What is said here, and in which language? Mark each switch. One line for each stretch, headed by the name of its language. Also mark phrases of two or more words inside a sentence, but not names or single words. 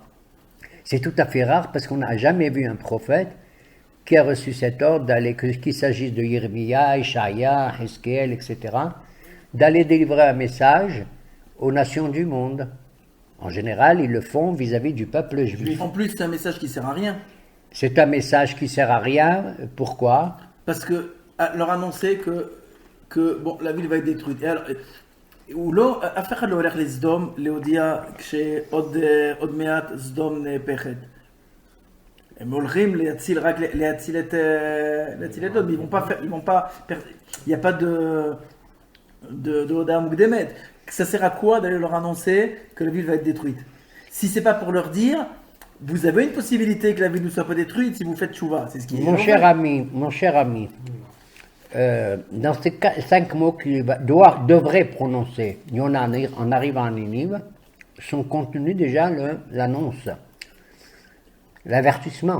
French: C'est tout à fait rare parce qu'on n'a jamais vu un prophète qui a reçu cet ordre d'aller, qu'il s'agisse de Yirmiya, Ishaïa, Hezkel, etc., d'aller délivrer un message aux nations du monde. En général, ils le font vis-à-vis du peuple juif. En plus, c'est un message qui ne sert à rien. C'est un message qui ne sert à rien. Pourquoi? Parce que leur annoncer que bon, la ville va être détruite.
Hebrew: הוא לא, אף אחד לא הולך לסדום להודיע כשעוד מעט סדום נהפכת. הם הולכים להציל את עוד,
French: mais ils vont pas, il n'y a pas d'
Hebrew: הודעה מוקדמת.
French: Ça sert à quoi d'aller leur annoncer que la ville va être détruite? Si c'est pas pour leur dire, vous avez une possibilité que la ville ne soit pas détruite si vous faites tchouva. C'est ce qui est Mon cher ami, dans ces 5 mots qu'il devrait prononcer, en arrivant à Ninive, sont contenus déjà l'annonce, l'avertissement.